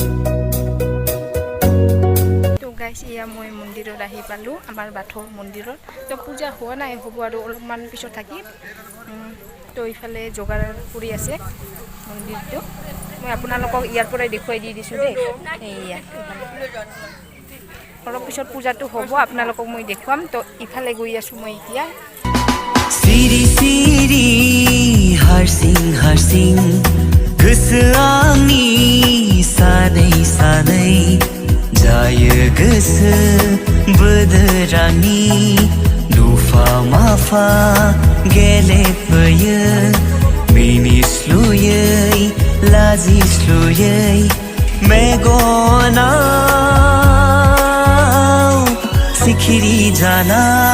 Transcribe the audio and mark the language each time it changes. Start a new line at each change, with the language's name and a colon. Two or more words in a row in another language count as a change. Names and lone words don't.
Assamese: গাইজ ইয়া মই মন্দিৰত আহি পালোঁ আমাৰ বাথৌ মন্দিৰত তো পূজা হোৱা নাই হ'ব আৰু অলপমান পিছত থাকি তো ইফালে যোগাৰ কৰি আছে মন্দিৰটো মই আপোনালোকক ইয়াৰ পৰাই দেখুৱাই দি দিছোঁ দেই এয়া অলপ পিছত পূজাটো হ'ব আপোনালোকক মই দেখুৱাম তো ইফালে গৈ আছোঁ মই এতিয়া
Bodo: सिरि सिरि हारसिं गोसोआ आंनि सानै सानै जायो गोसो बोदोरानि दुफा माफा गेलेफैयो मिनिस्लुयै लाजिस्लुयै मेगनाव सिखिरि जाना